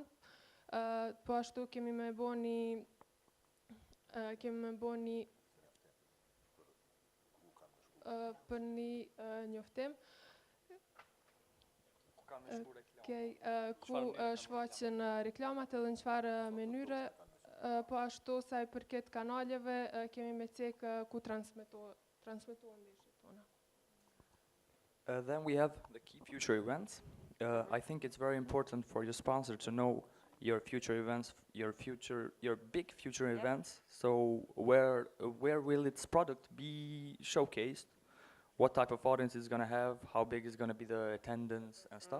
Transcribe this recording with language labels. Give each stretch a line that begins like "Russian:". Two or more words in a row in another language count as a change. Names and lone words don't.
Albanian: Po ashtu kemi me boni për një njoftim. Ku shfaqen reklamat edhe në çfarë mënyre po ashtu sa i përket kanaleve kemi me cek ku transmetuan ndeshjet tona.
English: Then we have the key future events. I think it's very important for your sponsor to know your future events, your big future events. So where will its product be showcased? What type of audience it's going to have? How big is going to be the attendance and stuff?